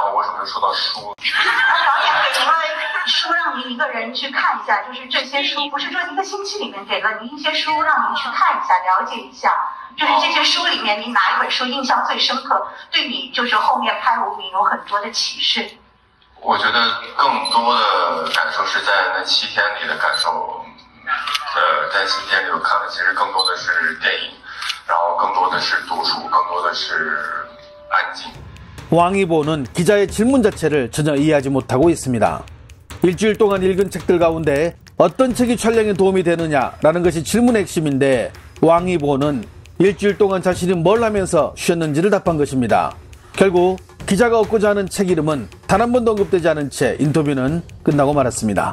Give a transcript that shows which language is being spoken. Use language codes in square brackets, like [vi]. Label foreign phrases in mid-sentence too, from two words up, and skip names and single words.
[zh] 导演给您了书，让您一个人去看一下，就是这些书不是说1个星期里面给了您一些书，让您去看一下、了解一下，就是这些书里面您哪一本书印象最深刻，对你就是后面拍无名有很多的启示。我觉得更多的感受是在那7天里的感受。在7天里我看的其实更多的是电影，然后更多的是独处，更多的是安静。 [ko] 왕이보는 기자의 질문 자체를 전혀 이해하지 못하고 있습니다. 일주일 동안 읽은 책들 가운데 어떤 책이 촬영에 도움이 되느냐라는 것이 질문의 핵심인데 왕이보는 일주일 동안 자신이 뭘 하면서 쉬었는지를 답한 것입니다. 결국 기자가 얻고자 하는 책 이름은 단 한 번도 언급되지 않은 채 인터뷰는 끝나고 말았습니다.